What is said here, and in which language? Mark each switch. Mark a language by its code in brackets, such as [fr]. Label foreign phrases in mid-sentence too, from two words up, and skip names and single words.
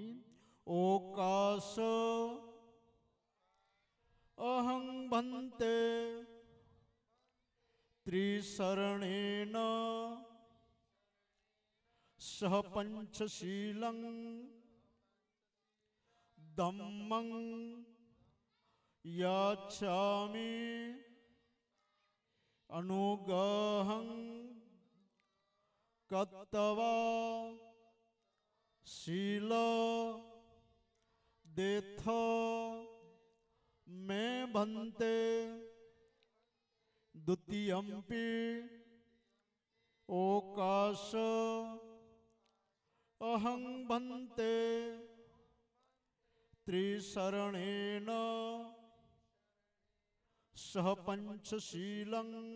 [pi] ઓકાશ અહં ભંતે ત્રિશરણેન સહ પંચશીલં ધમ્મં યાચ્છામિ અનુગહં કત્તવા शील देथ मे भन्ते द्वितीयम्पि ओकाश अहं भन्ते त्रिशरणेन सह पंचशीलं